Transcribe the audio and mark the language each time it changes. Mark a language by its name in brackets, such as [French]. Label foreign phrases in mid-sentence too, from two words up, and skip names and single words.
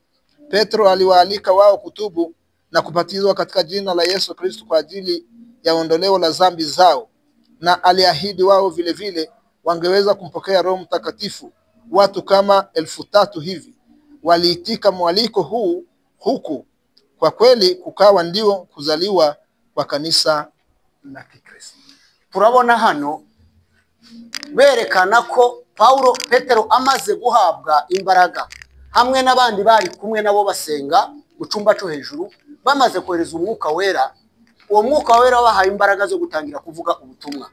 [Swahili] Petro aliwaalika wao kutubu na kubatizwa katika jina la Yesu Kristo kwa ajili ya ondoleo la dhambi zao, na aliahidi wao vile vile wangeweza kumpokea Roho Mtakatifu. Watu kama 3,000 hivi waliitika mwaliko huku kwa kweli kukawa ndio kuzaliwa kwa kanisa la Kikristo. [Kinyarwanda] Turabona hano berekana ko Petero amaze guhabwa imbaraga hamwe n'abandi bari kumwe nabo basenga mu cyumba cyo hejuru, bamaze kohereza umwuka wera. Uwo mwuka wera wahaye imbaraga zo gutangira kuvuga ubutumwa.